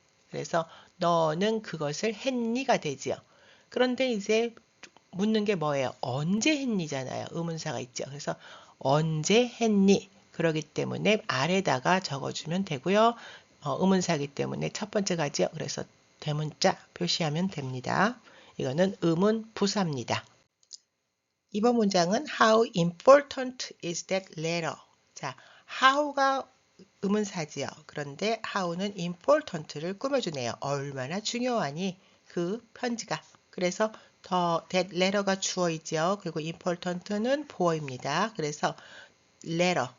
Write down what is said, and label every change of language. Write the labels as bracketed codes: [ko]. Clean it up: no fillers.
[ko] 그래서 너는 그것을 했니가 되지요. 그런데 이제 묻는 게 뭐예요? 언제 했니잖아요. 의문사가 있죠. 그래서 언제 했니? 그러기 때문에 아래다가 적어주면 되고요. 의문사이기 때문에 첫 번째 가지요. 그래서 대문자 표시하면 됩니다. 이거는 의문 부사입니다. 이번 문장은 [en] How important is that letter? [ko] 자, how가 의문사지요. 그런데 how는 important를 꾸며주네요. 얼마나 중요하니 그 편지가. 그래서 that letter가 주어이죠. 그리고 important는 보어입니다. 그래서 letter.